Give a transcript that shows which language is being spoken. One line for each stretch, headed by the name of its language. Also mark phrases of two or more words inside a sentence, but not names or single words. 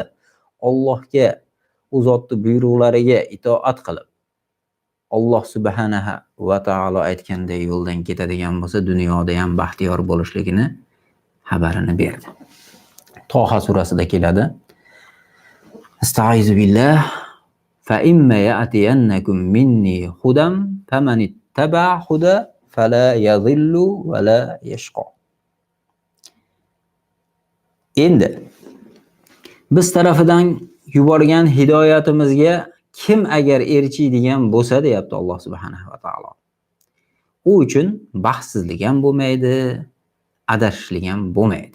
Uzbek: Allohga, u zotning buyruqlariga itoat qilib, Alloh
Arabic: سبحانه وتعالى
Uzbek: aytganday yo'ldan ketadigan bo'lsa, dunyoda ham baxtiyor bo'lishligini xabarini berdi. Toha surasida keladi.
Arabic: أستعيذ بالله. فإما يأتينكم مني هدى فمن اتبع هداي فلا يضل ولا يشقى.
Uzbek: Endi biz tarafidan yuborgan hidoyatimizga kim agar erishadigan bo'lsa deyapti Alloh
Arabic: سبحانه وتعالى.
Uzbek: U uchun baxtsizlik ham bo'lmaydi, adashishlik ham bo'lmaydi.